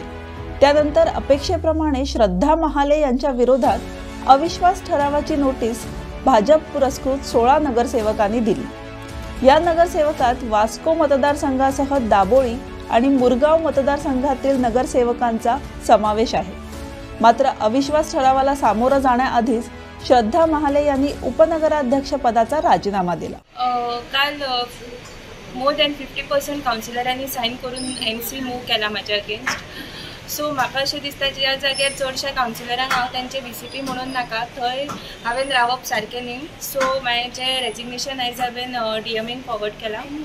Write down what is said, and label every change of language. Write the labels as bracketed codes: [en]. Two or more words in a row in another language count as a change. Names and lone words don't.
[mr] त्यानंतर अपेक्षेप्रमाणे श्रद्धा महाले यांच्या विरोधात अविश्वास ठरावाची नोटीस भाजप पुरस्कृत 16 नगरसेवकांनी दिली। या नगरसेवकात वास्को मतदारसंघासह दाबोळी आणि मुरगाव मतदारसंघातील नगरसेवकांचा समावेश आहे। मात्र अविश्वास ठरावाला सामोरं जाण्याआधीच श्रद्धा महाले यांनी उपनगराध्यक्ष पदाचा राजीनामा दिला. [kok] काल [en] more than [kok] 50% कावन्सिलरांनी सायन करून MC मूव केला म्हाज्या अगेन्स्ट. सो म्हाका अशें दिसता ज्या जाग्यार चडशा कावन्सिलरांक हांव तांचे VCP म्हणून नाका थंय हांवें रावप सारकें न्ही. सो म्हाजें रेजिग्नेशन आयज हांवें DMAक फॉरवर्ड केलां.